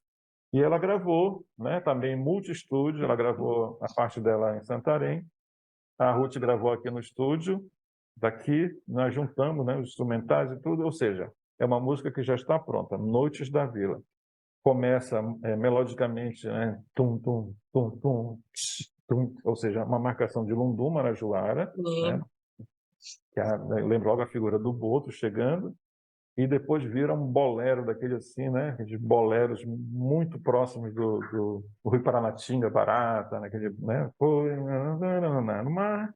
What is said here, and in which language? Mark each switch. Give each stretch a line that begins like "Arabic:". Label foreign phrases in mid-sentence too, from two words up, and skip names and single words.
Portuguese: E ela gravou, né, também multi-estúdio, ela gravou a parte dela em Santarém, a Ruth gravou aqui no estúdio, daqui nós juntamos, né, os instrumentais e tudo, ou seja, é uma música que já está pronta, Noites da Vila. Começa melodicamente, né, tum, tum, tum, tum, tch, tum, ou seja, uma marcação de Lundu Marajoara, né, lembra logo a figura do Boto chegando, e depois vira um bolero daquele assim, né, de boleros muito próximos do Rui Paranatinga, Barata, naquele, né, foi no mar.